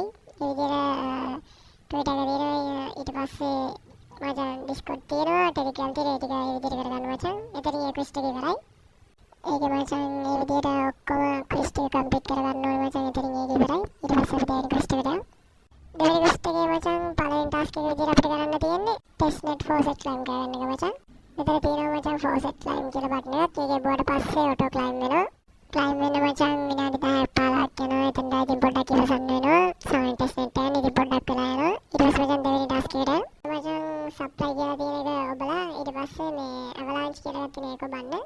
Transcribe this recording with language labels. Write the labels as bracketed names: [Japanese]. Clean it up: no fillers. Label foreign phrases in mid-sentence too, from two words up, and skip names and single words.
[Sinhala] ඒ විදිහට Twitter එක තියෙනවා ඊට පස්සේ මචං Discord තියෙනවා Telegram තියෙනවා ඒ ටික ඒ විදිහට කරගන්න මචං. එතන මේ ක්වෙස්ට් එක ඉවරයි. ඒක මචං මේ විදිහට ඔක්කොම ක්වෙස්ට් එක කම්ප්ලීට් කරගන්න ඕනේ මචං. එතනින් ඒක ඉවරයි. ඊට පස්සේ අපි දෙවෙනි ක්වෙස්ට් එකට යමු. දෙවෙනි ක්වෙස්ට් එකේ මචං පළවෙනි ටාස්ක් එක විදිහට අපිට කරන්න තියෙන්නේ [English] testnet faucet climb [Sinhala] කරගන්න එක මචං. මෙතන තියෙනවා මචං [English] faucet climb [Sinhala] කියලා බටන් එකක්. ඒක එබුවට පස්සේ [English] auto climb [Sinhala] වෙනවා. climb වෙන මචං විනාඩි 10ක් 15ක් යනවා. එතන ඉතින් පොඩ්ඩක් ඉවසන්න වෙනවා. සමහර testnet එක ඉතින් පොඩ්ඩක් වෙලා යනවා. ඊට පස්සේ මචං දෙවෙනි ටාස්ක් එකට මචං supply කියලා තියෙන එක ඔබලා ඊට පස්සේ මේ avalanche කියලා තියෙන එක ඔබන්න.